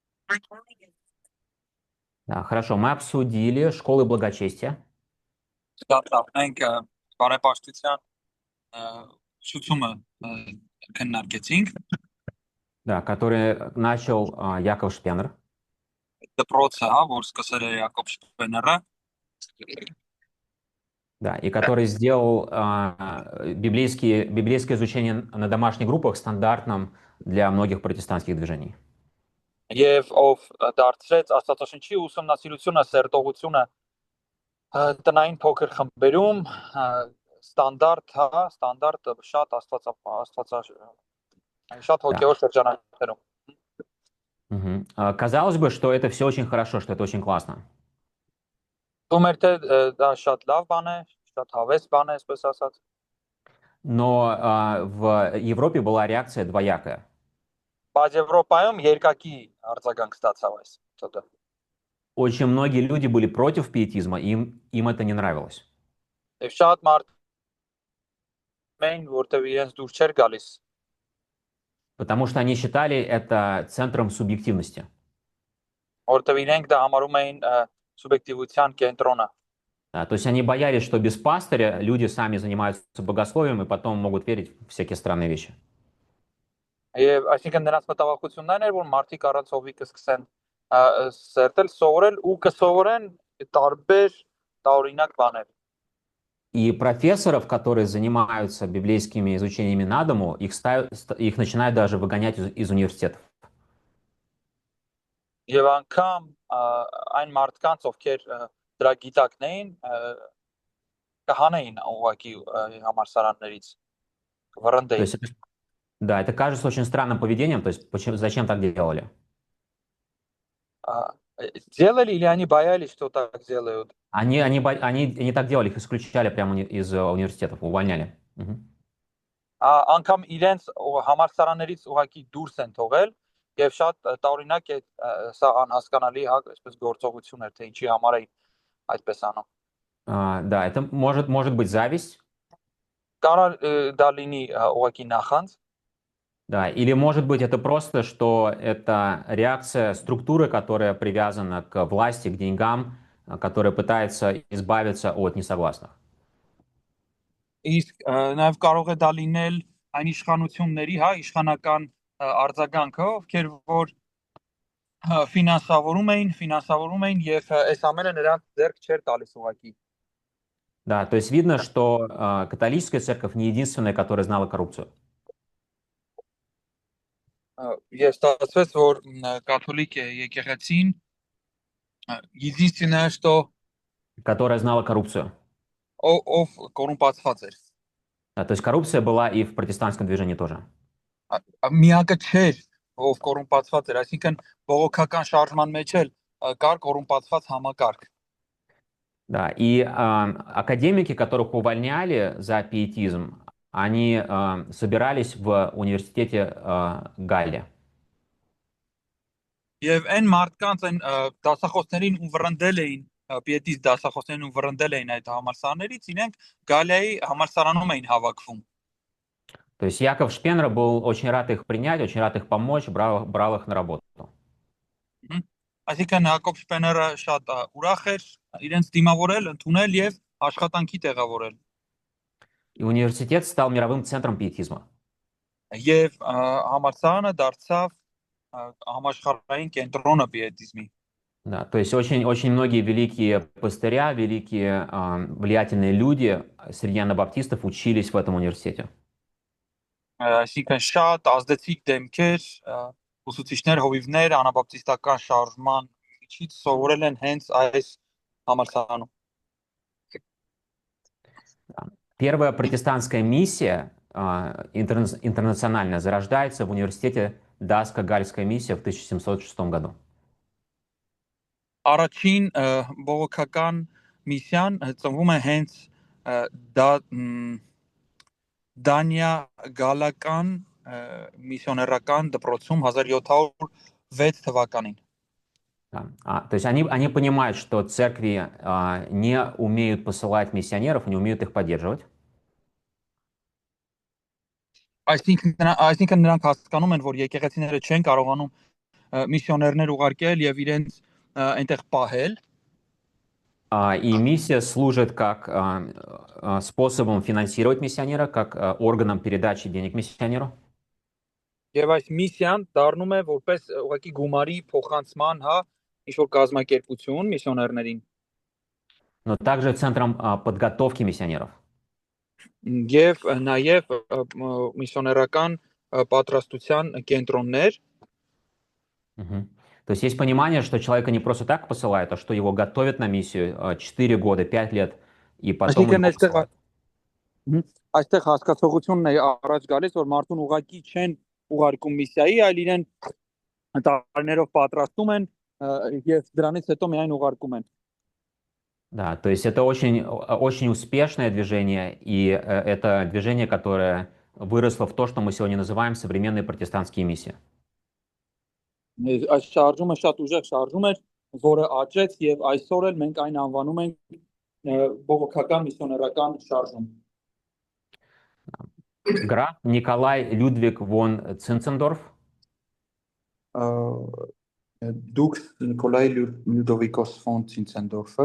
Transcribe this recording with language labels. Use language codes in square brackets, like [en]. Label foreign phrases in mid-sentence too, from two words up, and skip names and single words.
[ru] Да, хорошо, мы обсудили школы благочестия, [hy] Մենք բարեպաշտության ուսուցումը քննարկեցինք [ru] да, который начал Яков Шпенер, [hy] դպրոցը, որ սկսել է Յակոբ Շպեները, [ru] да, и который сделал библейское изучение на домашних группах стандартным для многих протестантских движений. [hy] եւ ով դարձրեց Աստվածաշնչի ուսումնասիրությունը, սերտողությունը տնային փոքր խմբերում ստանդարտ, ստանդարտ շատ շատ [ru] Да. [hy] հոգեոր շրջանակներում։ Мгм. [ru] Казалось бы, что это все очень хорошо, что это очень классно. [hy] Թվում էր թե դա շատ լավ բան է, շատ հավես բան է, այսպես ասած։ [ru] Но в Европе была реакция двоякая. [hy] Բայց Եվրոպայում երկակի արձագանք ստացավ այս ցոտը։ [ru] Очень многие люди были против пиетизма, им это не нравилось. [hy] Եվ շատ մարդ մեն, որտեղ իրենց դուր չէր գալիս, [ru] Потому что они считали это центром субъективности. [hy] որտեղ իրենք դա համարում էին սուբյեկտիվության կենտրոնը։ [ru] Да, то есть они боялись, что без пастыря люди сами занимаются богословием и потом могут верить в всякие странные вещи. [hy] Եվ այսինքն նրանց մտավախությունն էր, որ մարդիկ առանց հովի կսկսեն սերտել, սովորել ու կսովորեն տարբեր տարօրինակ բաներ։ [ru] И профессоров, которые занимаются библейскими изучениями на дому, их начинают даже выгонять из университетов. [hy] Եվ անգամ այն մարդկանց, ովքեր դրա գիտակն էին, կհանեին ուղղակի համալսարաններից, [ru] То [hy] վռնդեին։ [ru] есть, да, это кажется очень странным поведением, то есть зачем так делали? Делали или они боялись, что так делают? Они так делали, их исключали прямо из университетов, увольняли. Мгм. [hy] Անգամ իրենց համալսարաններից ուղղակի դուրս են թողել եւ շատ տարօրինակ է սա անհասկանալի այսպես գործողություն էր թե ինչի համար է այդպես անում։ [ru] Да, это может быть зависть, [hy] Կարող դա լինի ուղղակի նախանձ, [ru] да, или может быть это просто, что это реакция структуры, которая привязана к власти, к деньгам, которая пытается избавиться от несогласных. [hy] իսկ նաեւ կարող է դա լինել այն իշխանությունների, իշխանական արձագանքը, ովքեր որ ֆինանսավորում էին եւ այս ամենը նրանց ձեռք չէր տալիս ուղղակի։ [ru] Да, то есть видно, что католическая церковь не единственная, которая знала коррупцию. [hy] Եվ ստացվեց, որ կաթոլիկ եկեղեցին [ru] единственное, что Которая знала коррупцию. [hy] ով կոռումպացված էր։ [ru] Да, то есть коррупция была и в протестантском движении тоже. [hy] Միակը չէր, ով կոռումպացված էր, այսինքն բողոքական շարժման մեջ էլ կար կոռումպացված համակարգ։ [ru] Да, и академики, которых увольняли за пиетизм, они собирались в университете Галле. [hy] Եվ այն մարդկանց այն դասախոսներին ու վռնդել էին պիետից դասախոսներին ու վռնդել էին այդ համալսարաններից, իրենք Գալիայի համալսարանում էին հավաքվում։ [ru] То есть Яков Шпенер был очень рад их принять, очень рад их помочь, брал их на работу. [hy] Այսինքն Հակոբ Շպեները շատ ուրախ էր իրենց դիմավորել, ընդունել եւ աշխատանքի տեղավորել։ [ru] И университет стал мировым центром пиетизма. [hy] Եվ համալսարանը дարձավ համաշխարհային կենտրոնը պիետիզմի։ [ru] Да, то есть очень многие великие пастыря, великие влиятельные люди среди анабаптистов учились в этом университете. [hy] Այսինքն շատ ազդեցիկ դեմքեր, ուսուցիչներ, հովիվներ անաբապտիստական շարժման միջից սովորել են հենց այս համալսարանում։ [ru] Первая протестантская миссия интернациональная зарождается в университете Даско-Гальская миссия в 1706 году. [hy] Առաջին բողոքական միսիան ծնվում է հենց Դանիա գալական միսիոներական դպրոցում 1706 թվականին։ [ru] Да. То есть они понимают, что церкви не умеют посылать миссионеров, не умеют их поддерживать. [hy] Այսինքն նրանք հասկանում են, որ եկեղեցիները չեն կարողանում միսիոներներ ուղարկել եւ իրենց այնտեղ պահել։ [ru] И миссия служит как способом финансировать миссионера, как органом передачи денег миссионеру. [hy] Եվ այս միսիան դառնում է որպես ուղղակի գումարի փոխանցման, ինչ որ կազմակերպություն միսիոներներին։ [ru] Но также центром подготовки миссионеров. [hy] Եվ նաև միսիոներական պատրաստության կենտրոններ։ [ru] То есть есть понимание, что человека не просто так посылают, а что его готовят на миссию 4 года, 5 лет, и потом его посылают. [hy] Այստեղ հասկացողությունն է առաջ գալիս, որ մարդուն ուղղակի չեն ուղարկում միսիայի, այլ իրեն տարիներով պատրաստում են եւ դրանից հետո միայն ուղարկում են։ [ru] Да, то есть это очень успешное движение, и это движение, которое выросло в то, что мы сегодня называем современные протестантские миссии. [hy] Այս շարժումը շատ ուժեղ շարժում էր, որը աճեց եւ այսօր էլ մենք այն անվանում ենք բողոքական միսիոներական շարժում։ [ru] Граф Николай Людвиг фон Цинцендорф [hy] Դուքս Նիկոլայ Լյուդովիկոս ֆոն Ցինցենդորֆը